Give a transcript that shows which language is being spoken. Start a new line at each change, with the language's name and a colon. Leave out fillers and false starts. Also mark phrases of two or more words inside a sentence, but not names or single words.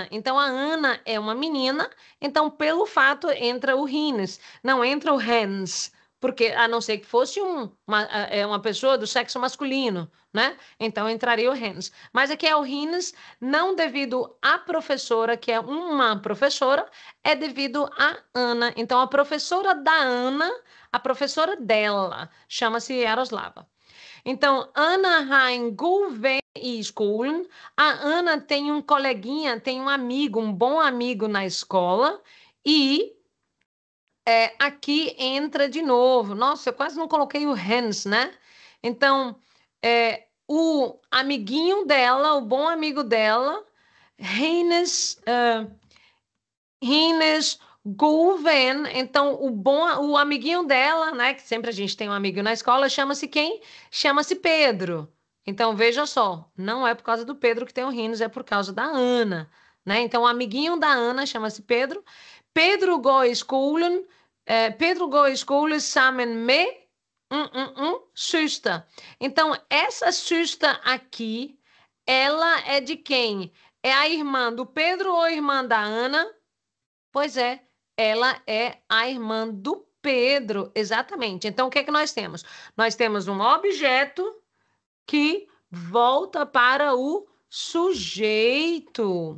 Portuguese: Então, a Ana é uma menina, então, pelo fato, entra o Hennes, não entra o Hans, porque, a não ser que fosse uma pessoa do sexo masculino, né? Então, entraria o Hans. Mas aqui é o Hennes, não devido à professora, que é uma professora, é devido à Ana. Então, a professora da Ana... A professora dela chama-se Yaroslava.
Danish: Então, Ana har en god ven i skolen.
Portuguese: A Ana tem um coleguinha, tem um amigo, um bom amigo na escola. E aqui entra de novo. Nossa, eu quase não coloquei o Hans, né? Então, o amiguinho dela, o bom amigo dela,
Danish: Hennes Guven,
Portuguese: então o amiguinho dela, né, que sempre a gente tem um amiguinho na escola, chama-se quem? Chama-se Pedro. Então veja só, não é por causa do Pedro que tem o Hennes, é por causa da Ana, né? Então o amiguinho da Ana chama-se Pedro.
Danish: Pedro går i skolen, Pedro går i skole sammen med søster.
Portuguese: Então essa søster aqui, ela é de quem? É a irmã do Pedro ou a irmã da Ana? Pois é, ela é a irmã do Pedro, exatamente. Então, o que é que nós temos? Nós temos um objeto que volta para o sujeito.